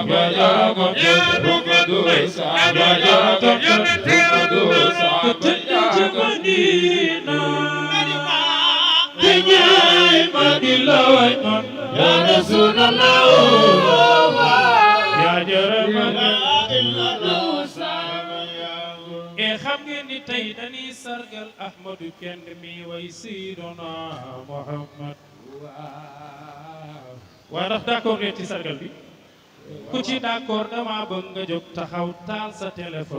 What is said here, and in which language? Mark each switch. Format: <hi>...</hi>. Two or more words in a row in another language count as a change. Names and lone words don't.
<wo>Saba Yaago Ahmadu Saba Yaago Ahmadu Saba Yaago Madina Tenyay Madina way man</wo> <ar>يا رسول الله</ar> <wo>ya Jaramana e xam ngeen ni tey dañuy sargal Ahmadu kenn mi way Seydina Muhammad waa ndax d'accord ngeen ci sargal bi ku ci d'accord dama bëgg nga jóg taxaw taal sa téléphone</wo>